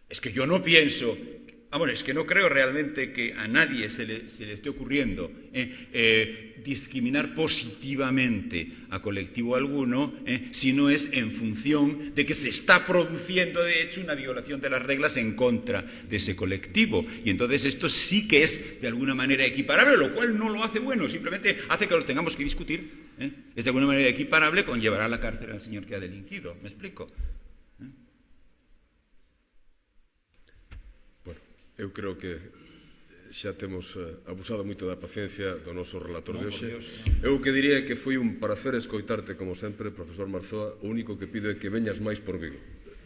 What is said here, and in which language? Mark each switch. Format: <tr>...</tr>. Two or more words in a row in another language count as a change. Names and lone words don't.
<es>Bueno, pues es que yo no pienso Bueno, es que no creo realmente que a nadie se le esté ocurriendo discriminar positivamente a colectivo alguno si no es en función de que se está produciendo, de hecho, una violación de las reglas en contra de ese colectivo. Y entonces esto sí que es de alguna manera equiparable, lo cual no lo hace bueno, simplemente hace que lo tengamos que discutir. Es de alguna manera equiparable con llevar a la cárcel al señor que ha delinquido. ¿Me explico?</es> <gl>Eu creo que xa temos abusado moito da paciencia do noso relator de hoxe. Eu o que diría é que foi un prazer escoitarte como sempre, profesor Marzoa. O único que pido é que veñas máis por Vigo.</gl>